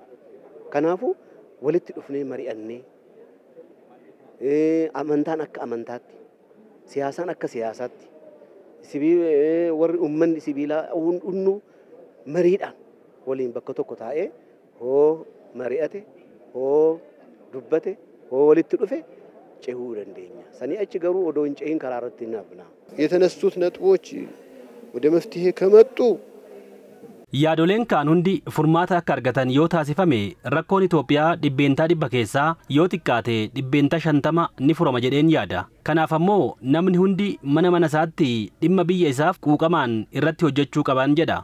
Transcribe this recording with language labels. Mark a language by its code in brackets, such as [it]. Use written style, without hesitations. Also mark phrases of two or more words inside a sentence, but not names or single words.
[om] Kanaafuu walitti dhufnee mari'annee amantaan akka amantaatti siyaasaan akka siyaasaatti warri uummanni sibiilaa hundu mariidhaan waliin bakka tokko taa'ee hoo mari'ate hoo dubbate hoo walitti dhufe ce'uu dandeenya. Sanii achi garuu odoo hin ce'in karaa irratti hin hafna. [am] የተነሱት ነጥቦች ወደ መፍትሄ ከመጡ [om] Yaadoleen kaan hundi furmaata akka argatan yoo taasifame rakkoon Itoophiyaa dhibbeentaa 100 keessaa yoo xiqqaate dhibbeentaa 50 ni furama jedheen yaada. Kanaaf ammoo namni hundi mana isaatti dhimma biyya isaaf quuqamaan irratti hojjechuu qaban jedha.